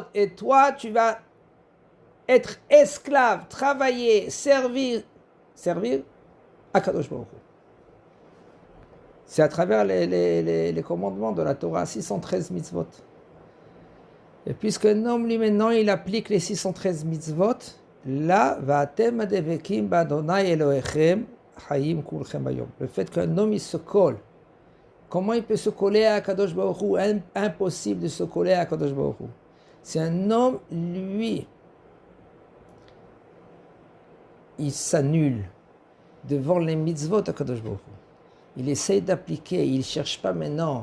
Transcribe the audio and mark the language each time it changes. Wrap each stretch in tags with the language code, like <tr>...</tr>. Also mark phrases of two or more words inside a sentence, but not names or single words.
<fr>Et toi, tu vas être esclave, travailler, servir</fr> <he>הקדוש ברוך הוא.</he> <fr>C'est à travers les commandements de la Torah, 613 mitzvot. Et puisque un homme, lui, maintenant, il applique les 613 mitzvot, là,</fr> <he>ואתם הדבקים בה' אלהיכם חיים כלכם היום.</he> <fr>Le fait qu'un homme, il se colle. Comment il peut se coller à</fr> <he>הקדוש ברוך הוא?</he> <fr>Impossible de se coller à</fr> <he>הקדוש ברוך הוא.</he> <fr>Si un homme, lui, il s'annule devant les mitzvot d'</fr> <he>הקדוש ברוך הוא,</he> <fr>il essaye d'appliquer, il ne cherche pas maintenant.</fr>